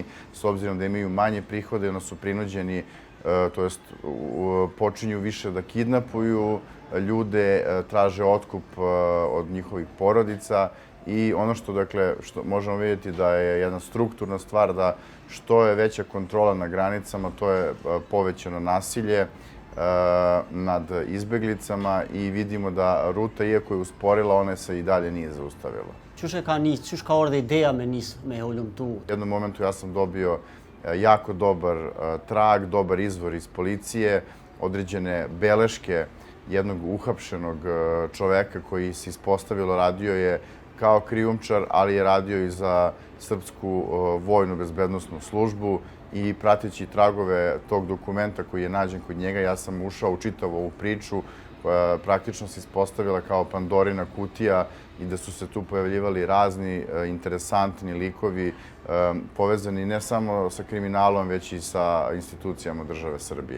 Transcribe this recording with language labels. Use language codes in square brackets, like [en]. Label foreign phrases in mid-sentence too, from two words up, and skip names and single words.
[sr] s obzirom da imaju manje prihode, onda su prinuđeni, to jest počinju više da kidnapuju ljude, traže otkup od njihovih porodica i ono što možemo vidjeti da je jedna strukturna stvar da što je veća kontrola na granicama, to je povećano nasilje nad izbjeglicama i vidimo da ruta, iako je usporila, ona se i dalje nije zaustavila. [sq] Qysh ka ardhe ideja me hulumtu? [sr] U jednom momentu ja sam dobio jako dobar trag, dobar izvor iz policije, određene beleške jednog uhapšenog čoveka koji se ispostavilo radio je kao krijumčar, ali je radio i za srpsku vojnu bezbednosnu službu i prateći tragove tog dokumenta koji je nađen kod njega, ja sam ušao u čitavu ovu priču koja praktično se ispostavila kao Pandorina kutija i da su se tu pojavljivali razni interesantni likovi povezani ne samo sa kriminalom, već i sa institucijama države Srbije.